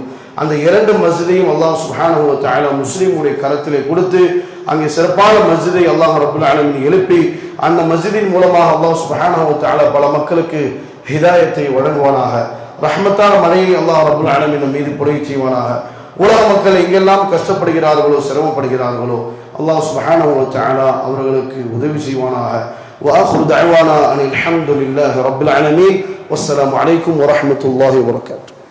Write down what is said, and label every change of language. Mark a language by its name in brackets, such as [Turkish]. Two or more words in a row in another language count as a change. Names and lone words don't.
[Tamil] அந்த 2 மஸ்ஜிதையும் [Arabic] الله سبحانه وتعالى [Tamil] முஸ்லிமுடைய கரத்திலே கொடுத்து அங்கே சிறப்பான மஸ்ஜிதை [Arabic] الله رب العالمين [Tamil] எழுப்பி அந்த மஸ்ஜிதின் மூலமாக [Arabic] الله سبحانه وتعالى [Tamil] பல மக்களுக்கு ஹிதாயத்தை வழங்குவானாக. ரஹ்மத்தான மழையை [Arabic] الله رب العالمين [Tamil] மீது பொழிய செய்வானாக. உலக மக்கள் எங்கெல்லாம் கஷ்டப்படுகிறார்களோ சிரமப்படுகிறார்களோ [Arabic] الله سبحانه وتعالى [Tamil] அவர்களுக்கு உதவி செய்வானாக. [Arabic] وآخر دعوانا أن الحمد لله رب العالمين والسلام عليكم ورحمة الله وبركاته.